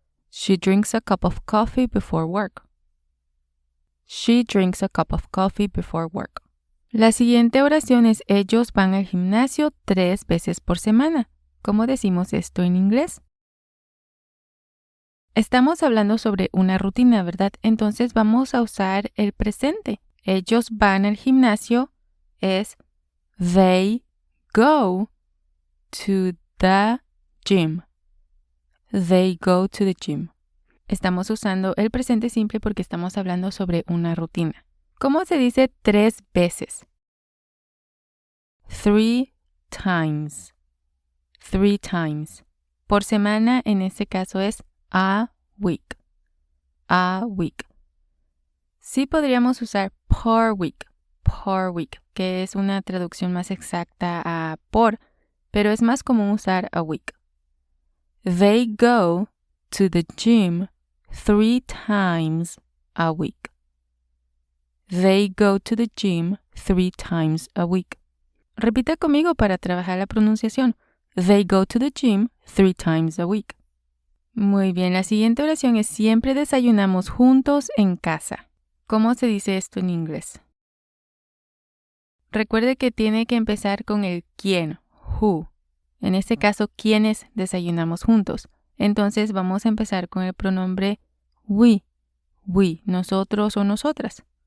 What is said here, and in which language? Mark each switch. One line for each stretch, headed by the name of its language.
English: She drinks a cup of coffee before work. She drinks a cup of coffee before work.
Spanish: La siguiente oración es ellos van al gimnasio 3 veces por semana. ¿Cómo decimos esto en inglés? Estamos hablando sobre una rutina, ¿verdad? Entonces vamos a usar el presente. Ellos van al gimnasio es
English: they go to the gym. They go to the gym.
Spanish: Estamos usando el presente simple porque estamos hablando sobre una rutina. ¿Cómo se dice 3 veces?
English: 3 times. 3 times.
Spanish: Por semana en este caso es
English: a week. A week.
Spanish: Sí podríamos usar
English: per week. Per week,
Spanish: que es una traducción más exacta a por, pero es más común usar
English: a week. They go to the gym 3 times a week. They go to the gym 3 times a week.
Spanish: Repita conmigo para trabajar la pronunciación.
English: They go to the gym 3 times a week.
Spanish: Muy bien, la siguiente oración es siempre desayunamos juntos en casa. ¿Cómo se dice esto en inglés? Recuerde que tiene que empezar con el quién, who. En este caso, ¿quiénes desayunamos juntos? Entonces vamos a empezar con el pronombre we, nosotros o nosotras.